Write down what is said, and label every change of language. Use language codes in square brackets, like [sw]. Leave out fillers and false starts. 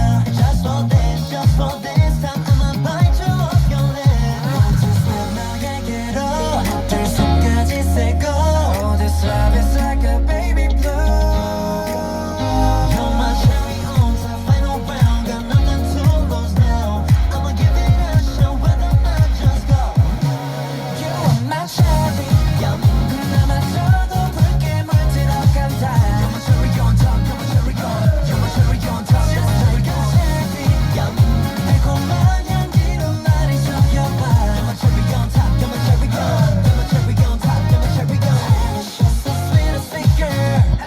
[en] Just for this time I'ma bite you off your lip. Want to slip [ko] 너에게로 들 손까지 새고. [en] Oh, this love is like a baby blue. You're my cherry on top, final round. Got nothing to lose now. I'ma give it a shot, whether or not just go. You are my cherry, yum. [ko] 그나마저도 붉게 물들어간다. [en] You're my cherry on top, you're my cherry on top, you're my cherry yum. [ko] 달콤한 향기로 나를 적여봐. [en] You're my cherry on top, you're my cherry on top, you're my cherry You're so sweet and sweet girl.